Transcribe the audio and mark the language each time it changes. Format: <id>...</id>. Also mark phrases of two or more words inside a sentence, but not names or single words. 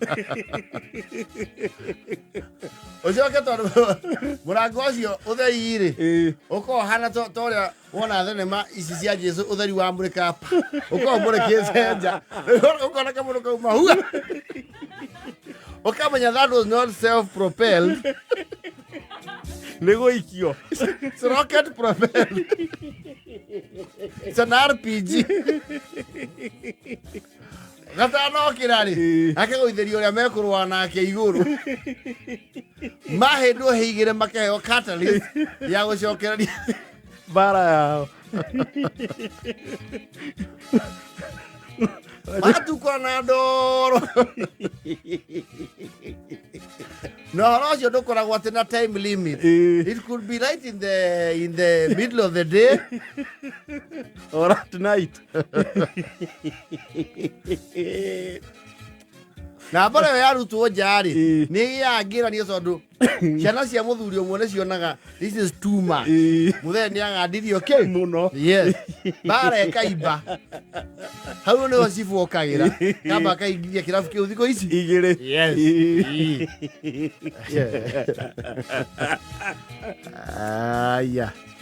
<ki>Ũcoke tondũ mũrango ũcio ũtheri rĩ, ũkorwo hana ta ũrĩa wona thenema ici cia Jesũ ũtheri wa mũrĩka ũkorwo mũrĩkĩte nja. Ũkona kamũndũ kauma hua. Ũkamenya</ki> <en>that was not self-propelled.</en> <ki>Nĩ gũikio.</ki> <en>It's rocket propelled. It's an RPG.</en> <ki>Gatanokĩra rĩ, akegũithĩria ũrĩa mekũrũa nake igũrũ. Mahĩndwo heigĩre makaheo catalyst ya gũcokereria mbara yao. matukwo na ndoro. No ũhoro ũcio ndũkoragwo atĩ na</ki> <en>time limit. It could be right in the middle of the day or at night.</en> <ki>Na mbere yarutwo nja rĩ, nĩ yangĩranio tondũ ciana cia mũthuri ũmwe nĩ cionaga</ki> <en>this is too much.</en> <ki>Mũthee nĩ agandirio kĩ mũno. Yes. Mbara ĩkaimba. Hau nĩho cibu okagĩra. Kamba akaingithia kĩrabu kĩu thikũ ici. Igĩrĩ. Yes. Aya.</ki>